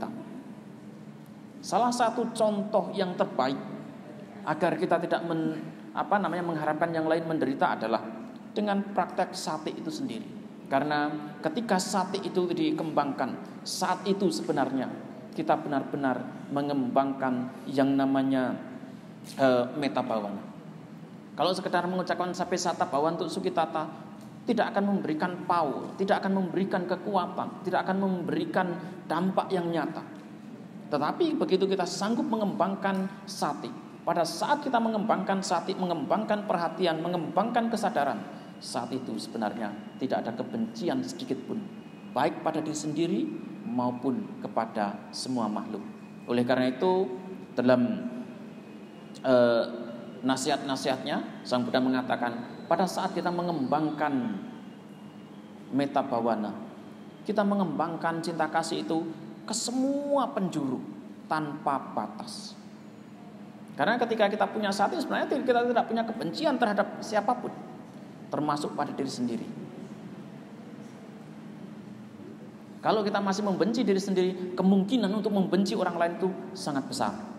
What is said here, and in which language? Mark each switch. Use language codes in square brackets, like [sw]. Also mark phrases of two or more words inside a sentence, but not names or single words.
[id] Salah satu contoh yang terbaik agar kita tidak mengharapkan yang lain menderita adalah dengan praktek sati itu sendiri. Karena ketika sati itu dikembangkan, saat itu sebenarnya kita benar-benar mengembangkan yang namanya [pi] metta bhavana. [id] Kalau sekedar mengucapkan [pi] Sabbe Satta Bhavantu Sukhitata [id] tidak akan memberikan power, tidak akan memberikan kekuatan, tidak akan memberikan dampak yang nyata. Tetapi begitu kita sanggup mengembangkan sati, pada saat kita mengembangkan sati, mengembangkan perhatian, mengembangkan kesadaran, saat itu sebenarnya tidak ada kebencian sedikit pun, baik pada diri sendiri maupun kepada semua makhluk. Oleh karena itu dalam nasihat-nasihatnya Sang Buddha mengatakan, pada saat kita mengembangkan [pi] metta bhavana, [id] kita mengembangkan cinta kasih itu ke semua penjuru tanpa batas. Karena ketika kita punya sati, sebenarnya kita tidak punya kebencian terhadap siapapun, termasuk pada diri sendiri. Kalau kita masih membenci diri sendiri, kemungkinan untuk membenci orang lain itu sangat besar.